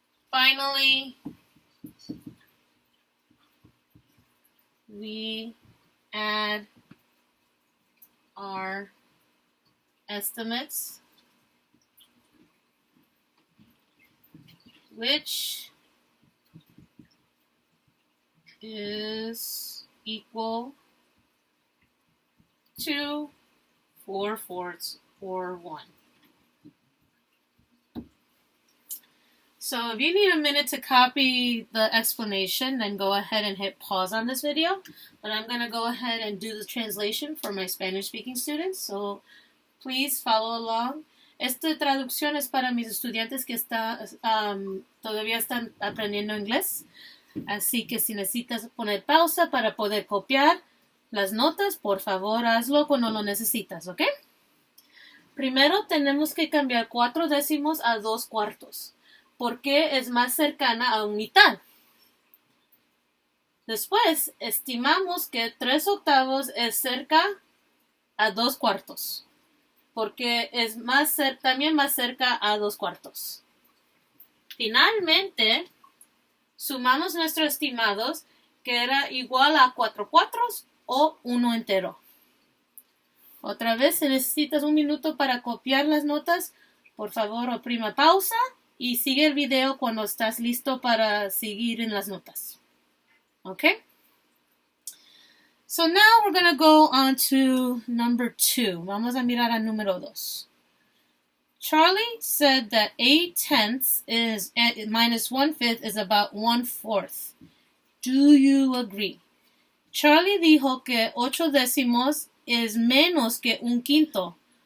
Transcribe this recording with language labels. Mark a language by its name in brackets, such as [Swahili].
[English] Finally, we add our estimates, which is equal to 4/4 or 1. So if you need a minute to copy the explanation, then go ahead and hit pause on this video. But I'm going to go ahead and do the translation for my Spanish-speaking students. So please follow along. [Spanish] Esta traducción es para mis estudiantes que todavía están aprendiendo inglés. Así que si necesitas poner pausa para poder copiar las notas, por favor hazlo cuando lo necesitas, ¿ok? Primero tenemos que cambiar 4 décimos a 2/4. Porque es más cercana a un mitad. Después, estimamos que 3/8 es cerca a 2/4. porque es también más cerca a 2/4. Finalmente, sumamos nuestros estimados, que era igual a 4/4 o 1 entero. Otra vez, si necesitas un minuto para copiar las notas, por favor oprima pausa y sigue el video cuando estás listo para seguir en las notas. [English] Okay? So now we're going to go on to number 2. [Spanish] Vamos a mirar a número 2. [English] Charlie said that 8/10 is minus 1/5 is about 1/4. Do you agree? [Spanish] Charlie dijo que 8 décimos es menos que 1/5.